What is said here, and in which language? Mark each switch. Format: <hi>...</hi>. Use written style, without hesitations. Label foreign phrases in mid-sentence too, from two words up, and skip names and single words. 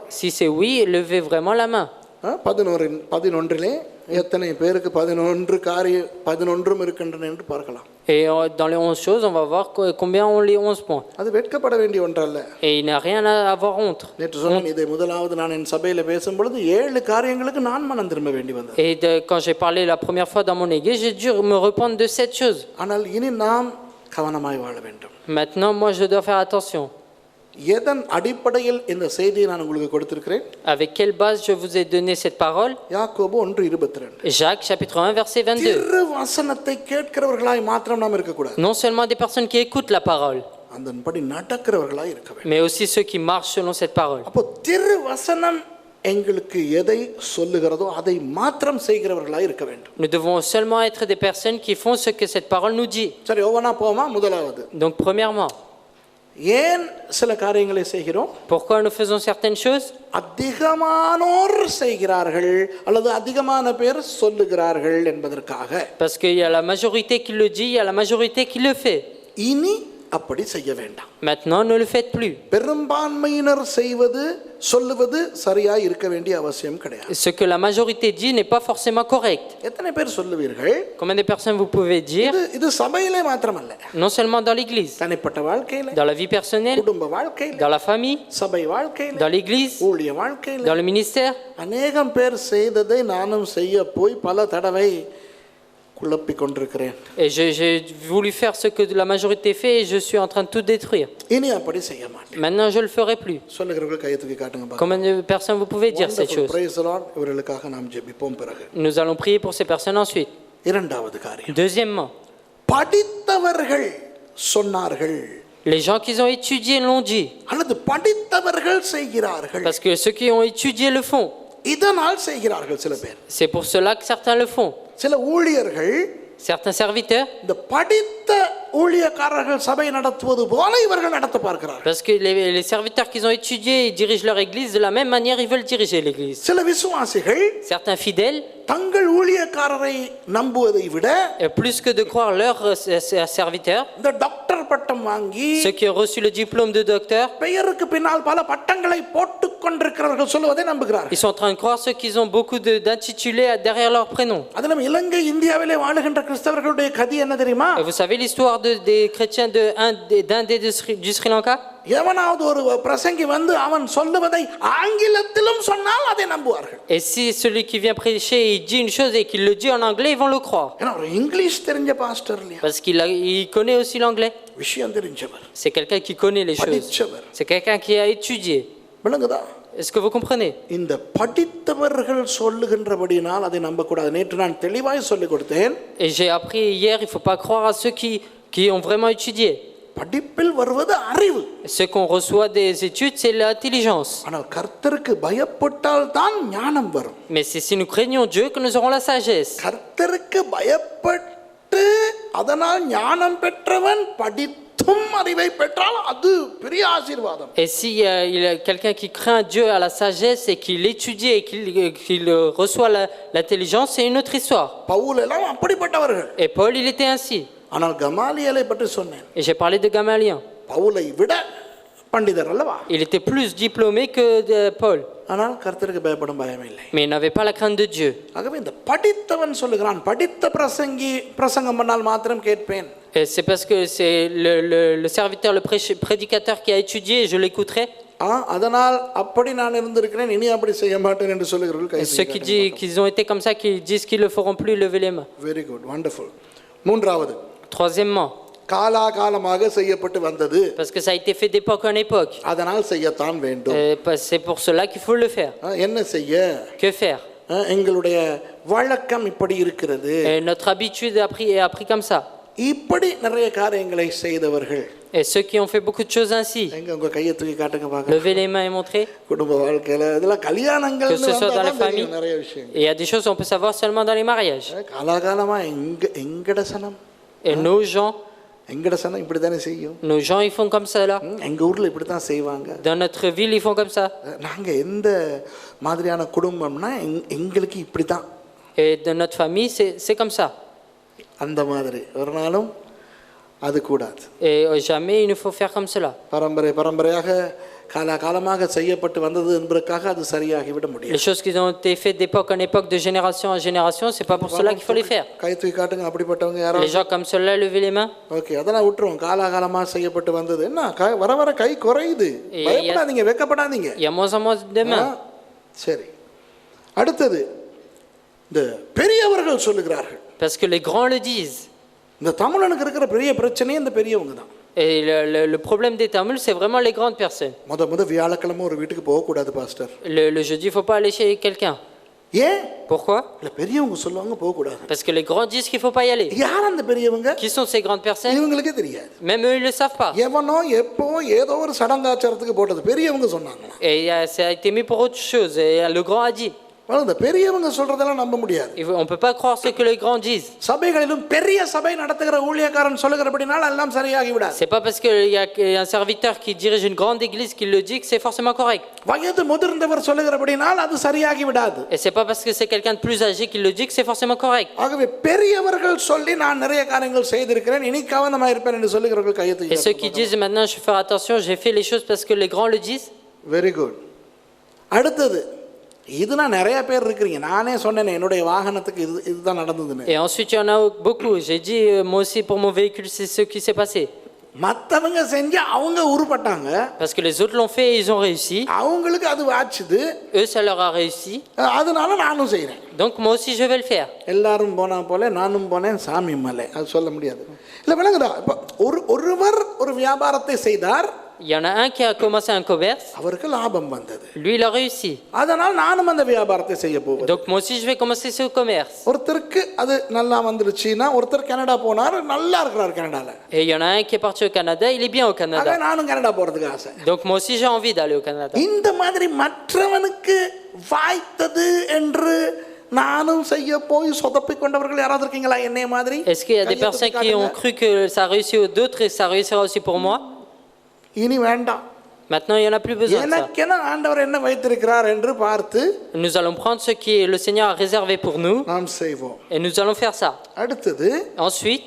<fr>Si c'est oui, levez vraiment la main.</fr> <ta>11 எத்தனை பேருக்கு 11 இருக்கின்றன என்று பார்க்கலாம்.</ta> <fr>Et dans les 11 choses, on va voir combien ont les 11 points.</fr> <ta>அது வெட்கப்பட வேண்டிய ஒன்றல்ல.</ta> <fr>Et il n'y a rien à avoir honte.</fr> <ta>நேற்று சொன்னேன், இதை முதலாவது நான் என் சபையில பேசும்பொழுது 7 காரியங்களுக்கு நான் மனம் திரும்ப வேண்டி வந்தது.</ta> <fr>Et quand j'ai parlé la première fois dans mon église, j'ai dû me repenttre de 7 choses.</fr> <ta>ஆனால் இனி நாம் கவனமாய் வாழ வேண்டும்.</ta> <fr>Maintenant, moi, je dois faire attention.</fr> <ta>எதன் அடிப்படையில் இந்த செய்தியை நான் உங்களுக்கு கொடுத்திருக்கிறேன்?</ta> <fr>Avec quelle base je vous ai donné cette parole?</fr> <ta>யாக்கோபு 1:22.</ta> <fr>Jacques chapitre 1 verset 22.</fr> <ta>திருவசனத்தை கேட்கிறவர்களாய் மாத்திரம் நாம் இருக்க கூடாது.</ta> <fr>Non seulement des personnes qui écoutent la parole,</fr> <ta>அதன்படி நடக்கிறவர்களாய் இருக்க வேண்டும்.</ta> <fr>mais aussi ceux qui marchent selon cette parole.</fr> <ta>அப்போ திருவசனம் எங்களுக்கு எதை சொல்லுகிறதோ அதை மாத்திரம் செய்கிறவர்களாய் இருக்க வேண்டும்.</ta> <fr>Nous devons seulement être des personnes qui font ce que cette parole nous dit.</fr> <ta>சரி, ஒவ்வொன்றா போமா. முதலாவது,</ta> <fr>Donc premièrement,</fr> <ta>ஏன் சில காரியங்களை செய்கிறோம்?</ta> <fr>pourquoi nous faisons certaines choses?</fr> <ta>அதிகமானோர் செய்கிறார்கள் அல்லது அதிகமான பேர் சொல்லுகிறார்கள் என்பதற்காக.</ta> <fr>Parce qu'il y a la majorité qui le dit, il y a la majorité qui le fait.</fr> <ta>இனி அப்படி செய்ய வேண்டாம்.</ta> <fr>Maintenant, ne le faites plus.</fr> <ta>பெரும்பான்மையினர் சொல்லுவது சரியாய் இருக்க வேண்டிய அவசியம் கிடையாது.</ta> <fr>Ce que la majorité dit n'est pas forcément correct.</fr> <ta>எத்தனை பேர் சொல்லுவீர்கள்?</ta> <fr>Combien de personnes vous pouvez dire?</fr> <ta>இது சபையிலே மாத்திரமல்ல,</ta> <fr>Non seulement dans l'église,</fr> <ta>தனிப்பட்ட வாழ்க்கையில,</ta> <fr>dans la vie personnelle,</fr> <ta>குடும்ப வாழ்க்கையில,</ta> <fr>dans la famille,</fr> <ta>சபை வாழ்க்கையில,</ta> <fr>dans l'église,</fr> <ta>ஊழிய வாழ்க்கையில,</ta> <fr>dans le ministère.</fr> <ta>அநேகம் பேர் செய்ததை நானும் செய்ய போய் பல தடவை குழப்பிக் கொண்டிருக்கிறேன்.</ta> <fr>Et j'ai voulu faire ce que la majorité fait et je suis en train de tout détruire.</fr> <ta>இனி அப்படி செய்ய மாட்டேன்.</ta> <fr>Maintenant, je le ferai plus.</fr> <ta>சொல்லுகிறவர்கள் கையை தூக்கி காட்டுங்க பாருங்க.</ta> <fr>Combien de personnes vous pouvez dire cette chose?</fr> <en>Praise the Lord.</en> <ta>இவர்களுக்காக நாம் ஜெபிப்போம். பிறகு</ta> <fr>Nous allons prier pour ces personnes ensuite.</fr> <ta>இரண்டாவது காரியம்,</ta> <fr>Deuxièmement,</fr> <ta>படித்தவர்கள் சொன்னார்கள்.</ta> <fr>les gens qui ont étudié l'ont dit.</fr> <ta>அல்லது படித்தவர்கள் செய்கிறார்கள்.</ta> <fr>Parce que ceux qui ont étudié le font.</fr> <ta>இதனால் செய்கிறார்கள் சில பேர்.</ta> <fr>C'est pour cela que certains le font.</fr> <ta>சில ஊழியர்கள்</ta> <fr>Certains serviteurs,</fr> <ta>இந்த படித்த ஊழியக்காரர்கள் சபை நடத்துவது போல இவர்கள் நடத்த பார்க்கிறார்கள்.</ta> <fr>parce que les serviteurs qui ont étudié, ils dirigent leur église de la même manière, ils veulent diriger l'église.</fr> <ta>சில விசுவாசிகள்</ta> <fr>Certains fidèles,</fr> <ta>தங்கள் ஊழியக்காரரை நம்புவதை விட</ta> <fr>plus que de croire leurs serviteurs,</fr> <ta>இந்த டாக்டர் பட்டம் வாங்கி</ta> <fr>ceux qui ont reçu le diplôme de docteur,</fr> <ta>பெயருக்கு பின்னால் பல பட்டங்களை போட்டுக் கொண்டிருக்கிறவர்கள் சொல்லுவதை நம்புகிறார்கள்.</ta> <fr>ils sont en train de croire ceux qui ont beaucoup d'intitulés derrière leur prénom.</fr> <ta>அதிலும் இலங்கை இந்தியாவிலே வாழுகின்ற கிறிஸ்தவர்களுடைய கதி என்ன தெரியுமா?</ta> <fr>Et vous savez l'histoire des chrétiens d'Inde et du Sri Lanka?</fr> <ta>எவனாவது ஒரு பிரசங்கி வந்து அவன் சொல்லுவதை ஆங்கிலத்திலும் சொன்னால் அதை நம்புவார்கள்.</ta> <fr>Et si celui qui vient prêcher, il dit une chose et qu'il le dit en anglais, ils vont le croire.</fr> <ta>ஏன்னா ஒரு இங்கிலீஷ் தெரிஞ்ச பாஸ்டர் இல்லையா,</ta> <fr>Parce il connaît aussi l'anglais.</fr> <ta>விஷயம் தெரிஞ்சவர்,</ta> <fr>C'est quelqu'un qui connaît les choses.</fr> <ta>படிச்சவர்.</ta> <fr>C'est quelqu'un qui a étudié.</fr> <ta>விளங்குதா?</ta> <fr>Est-ce que vous comprenez?</fr> <ta>இந்த படித்தவர்கள் சொல்லுகின்றபடினால் அதை நம்பக்கூடாது. நேற்று நான் தெளிவாய் சொல்லிக் கொடுத்தேன்.</ta> <fr>Et j'ai appris hier, il ne faut pas croire à ceux qui ont vraiment étudié.</fr> <ta>படிப்பில் வருவது அறிவு.</ta> <fr>Ce qu'on reçoit des études, c'est l'intelligence.</fr> <ta>ஆனால் கர்த்தருக்கு பயப்பட்டால் தான் ஞானம் வரும்.</ta> <fr>Mais c'est si nous craignons Dieu que nous aurons la sagesse.</fr> <ta>கர்த்தருக்கு பயப்பட்டு அதனால் ஞானம் பெற்றவன் படித்தும் அறிவை பெற்றால் அது பெரிய ஆசீர்வாதம்.</ta> <fr>Et si il y a quelqu'un qui craint Dieu à la sagesse et qu'il étudie et qu'il reçoit l'intelligence, c'est une autre histoire.</fr> <ta>பவுல் எல்லாம் அப்படிப்பட்டவர்கள்.</ta> <fr>Et Paul, il était ainsi.</fr> <ta>ஆனால் கமாலியலை பற்றி சொன்னேன்.</ta> <fr>Et j'ai parlé de Gamaliel.</fr> <ta>பவுலை விட பண்டிதர் அல்லவா?</ta> <fr>Il était plus diplômé que Paul.</fr> <ta>ஆனால் கர்த்தருக்கு பயப்படும் பயம் இல்லை.</ta> <fr>Mais il n'avait pas la crainte de Dieu.</fr> <ta>ஆகவே இந்த படித்தவன் சொல்லுகிறான், படித்த பிரசங்கம் பண்ணால் மாத்திரம் கேட்பேன்.</ta> <fr>Et c'est parce que c'est le serviteur, le prédicateur qui a étudié, et je l'écouterai.</fr> <ta>அதனால் அப்படி நான் இருந்திருக்கிறேன், இனி அப்படி செய்ய மாட்டேன் என்று சொல்லுகிறவர்கள்</ta> <fr>Et ceux qui disent qu'ils ont été comme ça, qui disent qu'ils ne le feront plus, levez les mains.</fr> <en>very good, wonderful.</en> <ta>மூன்றாவது,</ta> <fr>Troisièmement,</fr> <ta>காலாகாலமாக செய்யப்பட்டு வந்தது,</ta> <fr>parce que ça a été fait d'époque en époque.</fr> <ta>அதனால் செய்யத்தான் வேண்டும்.</ta> <fr>C'est pour cela qu'il faut le faire.</fr> <ta>என்ன செய்ய?</ta> <fr>Que faire?</fr> <ta>எங்களுடைய வழக்கம் இப்படி இருக்கிறது.</ta> <fr>Et notre habitude est appris comme ça.</fr> <ta>இப்படி நிறைய காரியங்களை செய்தவர்கள்.</ta> <fr>Et ceux qui ont fait beaucoup de choses ainsi,</fr> <ta>எங்க உங்க கையை தூக்கி காட்டுங்க பார்க்கலாம்.</ta> <fr>levez les mains et montrez.</fr> <ta>குடும்ப வாழ்க்கையில இதெல்லாம் கல்யாணங்கள்</ta> <fr>Que ce soit dans la famille.</fr> <ta>நிறைய விஷயம்.</ta> <fr>Et il y a des choses qu'on peut savoir seulement dans les mariages.</fr> <ta>காலாகாலமா எங்கட சனம்,</ta> <fr>Et nos gens</fr> <ta>இப்படி தானே செய்யும்.</ta> <fr>Nos gens, ils font comme ça là.</fr> <ta>எங்க ஊர்ல இப்படி தான் செய்வாங்க.</ta> <fr>Dans notre ville, ils font comme ça.</fr> <ta>நாங்க எந்த மாதிரியான குடும்பம்னா எங்களுக்கு இப்படி தான்.</ta> <fr>Et dans notre famille, c'est comme ça.</fr> <ta>அந்த மாதிரி ஒரு நாளும் அது கூடாது.</ta> <fr>Et jamais il ne faut faire comme cela.</fr> <ta>பரம்பரையாக காலகாலமாக செய்யப்பட்டு வந்தது என்பதற்காக அது சரியாகி விட முடியாது.</ta> <fr>Les choses qui ont été faites d'époque en époque, de génération en génération, c'est pas pour cela qu'il faut les faire.</fr> <ta>கை தூக்கி காட்டுங்க அப்படிப்பட்டவங்க யாரோ.</ta> <fr>Les gens comme cela, levez les mains.</fr> <ta>ஓகே, அதெல்லாம் விட்டுருவோம். காலகாலமாக செய்யப்பட்டு வந்தது என்ன வர வர கை குறையுது. பயப்படாதீங்க, வெக்கப்படாதீங்க.</ta> <fr>Il y a moins en moins de mains.</fr> <ta>சரி, அடுத்தது இந்த பெரியவர்கள் சொல்லுகிறார்கள்.</ta> <fr>Parce que les grands le disent.</fr> <ta>இந்த தமிழனுக்கு இருக்கிற பெரிய பிரச்சனையே இந்த பெரியவங்க தான்.</ta> <fr>Et le problème des Tamouls, c'est vraiment les grandes personnes.</fr> <ta>முத வியாழக்கிழமை ஒரு வீட்டுக்கு போக கூடாது பாஸ்டர்.</ta> <fr>Le jeudi, il faut pas aller chez quelqu'un.</fr> <ta>ஏன்?</ta> <fr>Pourquoi?</fr> <ta>இல்ல பெரியவங்க சொல்லுவாங்க போக கூடாது.</ta> <fr>Parce que les grands disent qu'il faut pas y aller.</fr> <ta>யார் அந்த பெரியவங்க?</ta> <fr>Qui sont ces grandes personnes?</fr> <ta>இவங்களுக்கே தெரியாது.</ta> <fr>Même eux, ils le savent pas.</fr> <ta>எவனோ எப்போ ஏதோ ஒரு சடங்காச்சாரத்துக்கு போட்டது பெரியவங்க சொன்னாங்க.</ta> <fr>Et ça a été mis pour autre chose. Et le grand a dit.</fr> <ta>இந்த பெரியவங்க சொல்றதெல்லாம் நம்ப முடியாது.</ta> <fr>On peut pas croire ce que les grands disent.</fr> <ta>சபைகளிலும் பெரிய சபை நடத்துகிற ஊழியக்காரன் சொல்லுகிறபடினால் எல்லாம் சரியாகி விடாது.</ta> <fr>C'est pas parce qu'il y a un serviteur qui dirige une grande église qui le dit que c'est forcément correct.</fr> <ta>வயது முதிர்ந்தவர் சொல்லுகிறபடினால் அது சரியாகி விடாது.</ta> <fr>Et c'est pas parce que c'est quelqu'un de plus âgé qui le dit que c'est forcément correct.</fr> <ta>ஆகவே பெரியவர்கள் சொல்லி நான் நிறைய காரியங்கள் செய்திருக்கிறேன், இனி கவனமா இருப்பேன் என்று சொல்லுகிறவர்கள் கையை தூக்கி.</ta> <fr>Et ceux qui disent maintenant je vais faire attention, j'ai fait les choses parce que les grands le disent.</fr> <en>very good.</en> <ta>அடுத்தது, இதுனா நிறைய பேர் இருக்கிறீங்க. நானே சொன்னேன் என்னுடைய வாகனத்துக்கு இதுதான் நடந்ததுன்னு.</ta> <fr>Et ensuite il y en a beaucoup. J'ai dit moi aussi pour mon véhicule c'est ce qui s'est passé.</fr> <ta>மத்தவங்க செஞ்சு அவங்க உருப்பட்டாங்க.</ta> <fr>Parce que les autres l'ont fait et ils ont réussi.</fr> <ta>அவங்களுக்கு அது வாச்சுது.</ta> <fr>Eux ça leur a réussi.</fr> <ta>அதனால நானும் செய்றேன்.</ta> <fr>Donc moi aussi je vais le faire.</fr> <ta>எல்லாரும் போனா போல நானும் போனேன் சாமி மலை. அது சொல்ல முடியாது. இல்ல விளங்குதா? ஒருவர் ஒரு வியாபாரத்தை செய்தார்.</ta> <fr>Il y en a un qui a commencé un commerce.</fr> <ta>அவருக்கு லாபம் வந்தது.</ta> <fr>Lui il a réussi.</fr> <ta>அதனால் நானும் அந்த வியாபாரத்தை செய்ய போவேன்.</ta> <fr>Donc moi aussi je vais commencer ce commerce.</fr> <ta>ஒருத்தருக்கு அது நல்லா வந்துருச்சுனா ஒருத்தர் கனடா போனார், நல்லா இருக்கிறார் கனடால.</ta> <fr>Et il y en a un qui est parti au Canada, il est bien au Canada.</fr> <ta>நானும் கனடா போறதுக்கு ஆசை.</ta> <fr>Donc moi aussi j'ai envie d'aller au Canada.</fr> <ta>இந்த மாதிரி மற்றவனுக்கு வாய்த்தது என்று நானும் செய்ய போய் சொதப்பிக் கொண்டவர்கள் யாராவது இருக்கீங்களா என்னைய மாதிரி?</ta> <fr>Est-ce qu'il y a des</fr> <ta>கையை</ta> <fr>personnes</fr> <ta>தூக்கி</ta> <fr>qui ont</fr> <ta>காட்டுங்க.</ta> <fr>cru que ça a réussi aux d'autres et ça réussira aussi pour moi?</fr> <ta>இனி வேண்டாம்.</ta> <fr>Maintenant, il n'y en a plus besoin de ça.</fr> <ta>எனக்கென ஆண்டவர் என்ன வைத்திருக்கிறார் என்று பார்த்து</ta> <fr>Nous allons prendre ce que le Seigneur a réservé pour nous</fr> <ta>நாம் செய்வோம்.</ta> <fr>et nous allons faire ça.</fr> <ta>அடுத்தது</ta> <fr>Ensuite,</fr>